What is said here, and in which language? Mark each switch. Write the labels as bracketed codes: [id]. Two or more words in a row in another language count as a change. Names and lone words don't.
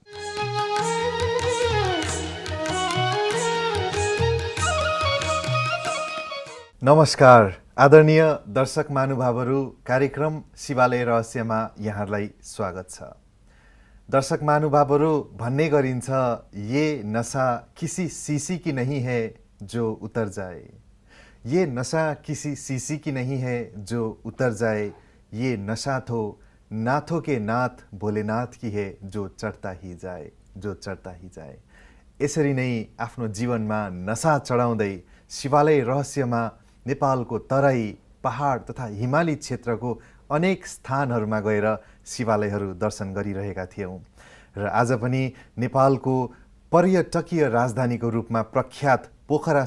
[ne] नमस्कार आदरणीय दर्शक महानुभावहरू, कार्यक्रम शिवालय रहस्यमा यहाँहरूलाई स्वागत छ। दर्शक महानुभावहरू, भन्ने गरिन्छ [hi] ये नशा किसी शीशी की नहीं है जो उतर जाए, ये नशा किसी शीशी की नहीं है जो उतर जाए, ये नशा तो नाथों के नाथ भोलेनाथ की है जो चढ्ता ही जाए, जो चढ्ता ही जाए। [ne] यसरी नै आफ्नो जीवनमा नशा चढाउँदै शिवालय रहस्यमा नेपालको तराई, पहाड तथा हिमाली क्षेत्रको अनेक स्थानहरूमा गएर शिवालयहरू दर्शन गरिरहेका थियौँ र आज पनि नेपालको पर्यटकीय राजधानीको रूपमा प्रख्यात पोखरा